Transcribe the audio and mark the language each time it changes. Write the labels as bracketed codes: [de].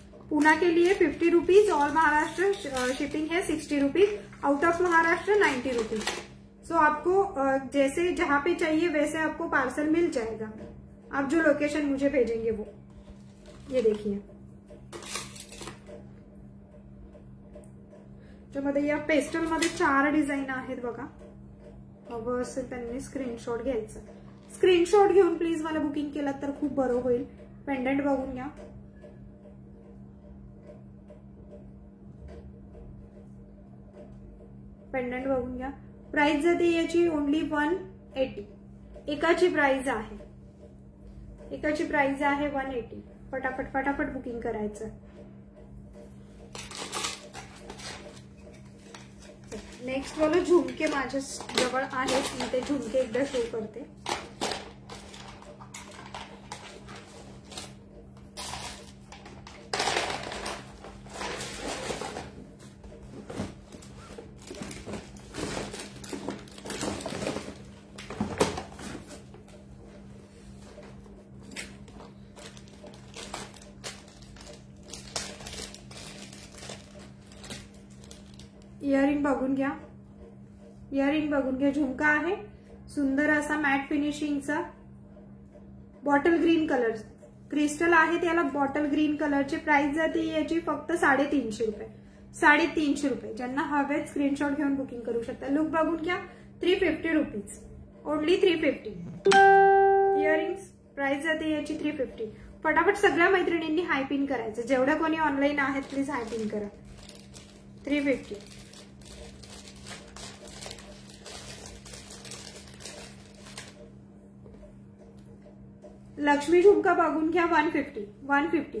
[hi] पुणे के लिए 50 rupees, all Maharashtra shipping है 60 rupees, out of Maharashtra 90 rupees. सो आपको जैसे जहां पे चाहिए वैसे आपको पार्सल मिल जाएगा, आप जो लोकेशन मुझे भेजेंगे वो। [mr] ये देखिए त्यामध्ये या पेस्टल मध्ये 4 डिझाईन आहेत बघा। हवं असेल त्यांनी स्क्रीनशॉट घ्यायचा, स्क्रीनशॉट घेऊन प्लीज मला बुकिंग केलं तर खूप बरं होईल। पेंडंट बघून घ्या, पेंडंट बघून घ्या। प्राइस जाते याची ओनली 180, एकाची प्राइस आहे, एकाची प्राइस आहे 180। फटाफट फटाफट बुकिंग करायचं। नेक्स्ट वाला झुमके माझ्या जवळ आहेत, मी ते झुमके एकदा शो करते। इयरिंग बघून घ्या, इयरिंग बघून घ्या। झुमका आहे सुंदर असा mat फिनिशिंगचा, bottle green colour crystal आहे त्याला, बॉटल ग्रीन कलरची प्राइस जाते याची फक्त 350 रुपये, 350 रुपये। ज्यांना हवेत स्क्रीनशॉट घेऊन बुकिंग करू शकता। लुक बघून घ्या, 350 रुपीज, ओनली 350। इयरिंग्स प्राइस जाते याची 350। फटाफट सगळ्या मैत्रिणींनी हाय पिन करायचं, जेवढ्या कोणी ऑनलाईन आहेत प्लीज हाय पिन करा। 350। लक्ष्मी झुमका बघून घ्या, 150, 150।